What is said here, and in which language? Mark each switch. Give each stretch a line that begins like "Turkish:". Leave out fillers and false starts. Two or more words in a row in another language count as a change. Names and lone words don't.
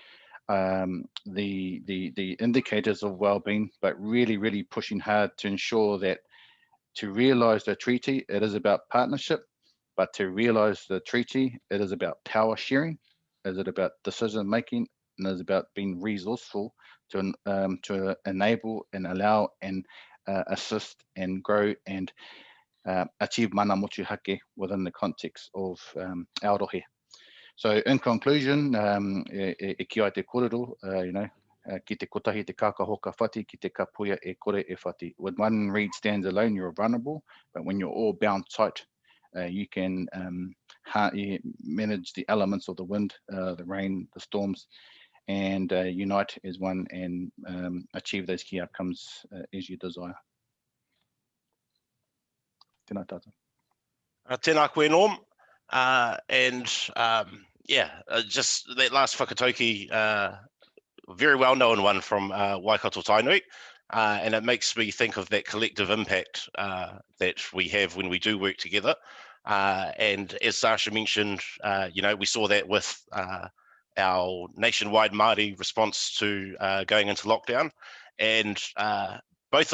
English: the indicators of well-being, but really pushing hard to ensure that to realize the treaty, it is about partnership, but to realize the treaty, it is about power sharing, is it about decision making, and is about being resourceful to enable and allow and assist and grow and achieve
Māori: mana motuhake
English: within the context of Aotearoa. So in conclusion,
Māori: e ki ai te kōrero, ki te kotahi te kākahoka whati, ki te kapuia e kore e whati.
English: When one reed stands alone, you're vulnerable, but when you're all bound tight, you can manage the elements of the wind, the rain, the storms, and unite as one and achieve those key outcomes as you desire.
Māori: Tēnā tātou. Tēnā koe, Norm.
English: Just that last whakatauki, very well known one from Waikato-Tainui, and it makes me think of that collective impact that we have when we do work together. And as Sasha mentioned, we saw that with our nationwide Māori response to going into lockdown, and both